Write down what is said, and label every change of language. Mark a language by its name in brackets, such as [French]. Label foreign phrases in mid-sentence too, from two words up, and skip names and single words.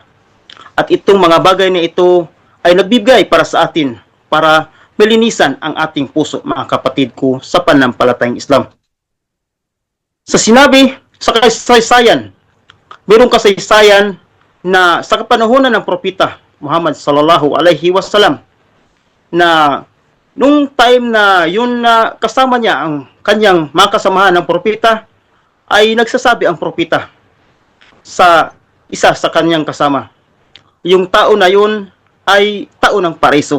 [Filipino] At itong mga bagay na ito ay nagbibigay para sa atin, para malinisan ang ating puso, mga kapatid ko sa pananampalatayang Islam. Sa sinabi, sa kasaysayan, mayroong kasaysayan na sa kapanahonan ng propeta Muhammad [Arabic] صلى الله عليه وسلم [Filipino] na nung time na yun na kasama niya ang kanyang mga kasamahan ng propeta ay nagsasabi ang propeta sa isa sa kanyang kasama. Yung tao na yun ay tao ng paraiso.